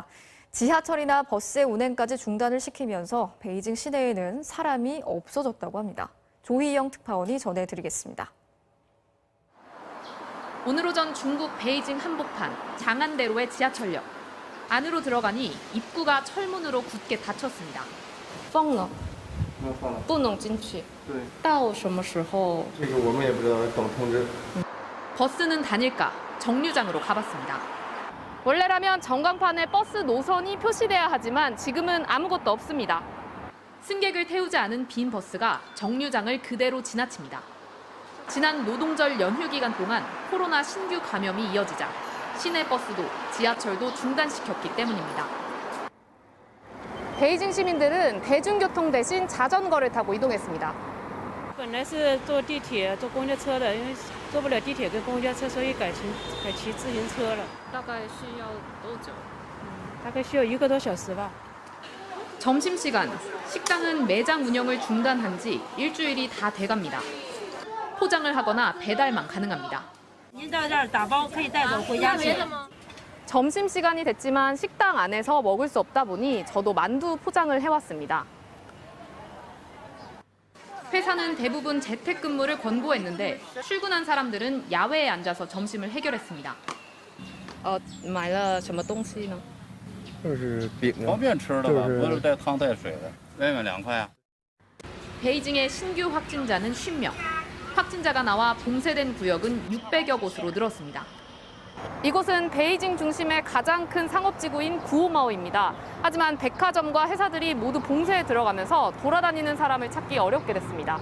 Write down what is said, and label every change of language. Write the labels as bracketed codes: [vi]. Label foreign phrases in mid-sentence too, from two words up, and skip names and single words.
[ko] 지하철이나 버스의 운행까지 중단을 시키면서 베이징 시내에는 사람이 없어졌다고 합니다. 조희영 특파원이 전해드리겠습니다. 오늘 오전 중국 베이징 한복판 장안대로의 지하철역. 안으로 들어가니 입구가 철문으로 굳게 닫혔습니다. [zh] 封了，不能进去。到什么时候？这个我们也不知道，等通知。 [ko] 버스는 다닐까 정류장으로 가봤습니다. 원래라면 전광판에 버스 노선이 표시돼야 하지만 지금은 아무것도 없습니다. 승객을 태우지 않은 빈 버스가 정류장을 그대로 지나칩니다. 지난 노동절 연휴 기간 동안 코로나 신규 감염이 이어지자 시내 버스도 지하철도 중단시켰기 때문입니다. 베이징 시민들은 대중교통 대신 자전거를 타고 이동했습니다. [zh] 本来是坐地铁、坐公交车的，因为坐不了地铁跟公交车，所以改骑自行车了。大概需要多久？大概需要1个多小时吧。 [ko] 점심시간, 식당은 매장 운영을 중단한 지 일주일이 다 돼갑니다. 포장을 하거나 배달만 가능합니다. 점심시간이 됐지만 식당 안에서 먹을 수 없다 보니 저도 만두 포장을 해왔습니다. 회사는 대부분 재택근무를 권고했는데 출근한 사람들은 야외에 앉아서 점심을 해결했습니다. [zh] 买了什么东西呢？就是饼啊，方便吃的吧，不是带汤带水的，外面2块啊。 [ko] 베이징의 신규 확진자는 50명. 확진자가 나와 봉쇄된 구역은 600여 곳으로 늘었습니다. 이곳은 베이징 중심의 가장 큰 상업지구인 구오마오입니다. 하지만 백화점과 회사들이 모두 봉쇄에 들어가면서 돌아다니는 사람을 찾기 어렵게 됐습니다.